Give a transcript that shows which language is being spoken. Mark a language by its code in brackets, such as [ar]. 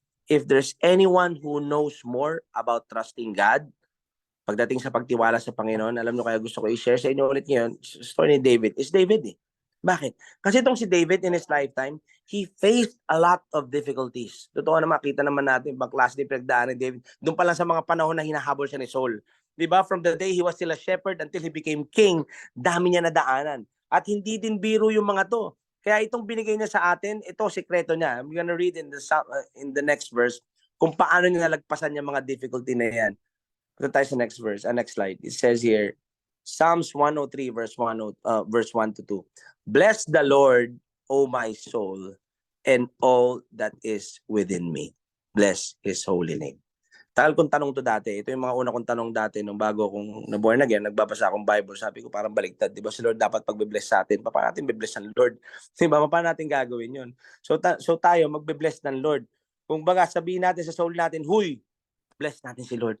[tl] If there's anyone who knows more about trusting God, pagdating sa pagtiwala sa Panginoon, alam nyo kaya gusto ko i-share sa inyo ulit ngayon, story ni David. Is David eh. Bakit? [en] Kasi itong si David in his lifetime, he faced a lot of difficulties. [tl] Totoo na makita naman natin ibang klase din pinagdaan ni David. Doon pa lang sa mga panahon na hinahabol siya ni Saul. Diba? [en] From the day he was still a shepherd until he became king, dami niya nadaanan. [tl] At hindi din biro yung mga to. Kaya itong binigay niya sa atin, ito sikreto niya. I'm gonna read in the next verse kung paano niya nalagpasan yung mga difficulty na yan. Punta tayo sa next verse, next slide. [en] It says here, Psalms 103 verse 1 to 2. Bless the Lord, O my soul, and all that is within me. [tl] Bless His holy name. Tagal kong tanong to dati. Ito yung mga una kong tanong dati nung bago akong na-born again, nagbabasa akong Bible. Sabi ko parang baliktad. Di ba si Lord dapat pagbe-bless sa atin? Paano natin be-bless ng Lord? Di ba? Paano natin gagawin yun? So tayo magbe-bless ng Lord. Kung baga sabihin natin sa soul natin, huy, bless natin si Lord.